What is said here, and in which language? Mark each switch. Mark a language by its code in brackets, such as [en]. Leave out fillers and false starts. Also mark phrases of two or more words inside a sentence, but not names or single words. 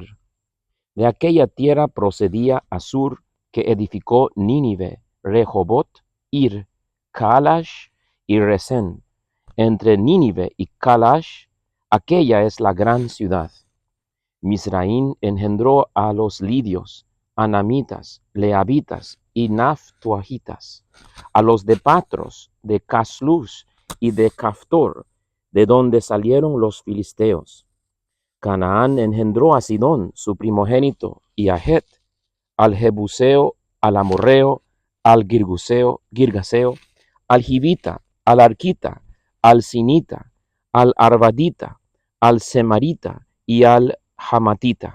[es] De aquella tierra procedía Asur, que edificó Nínive, Rehobot, Ir, Kaalash y Resen. Entre Nínive y Kaalash, aquella es la gran ciudad. Mizraim engendró a los lidios, anamitas, leabitas y naftuahitas, a los de Patros, de Caslus y de Caftor, de donde salieron los filisteos. Canaán engendró a Sidón, su primogénito, y a Het, al Jebuseo, al Amorreo, al Girgaseo, al Jivita, al Arquita, al Sinita, al Arvadita, al Semarita y al Hamatita.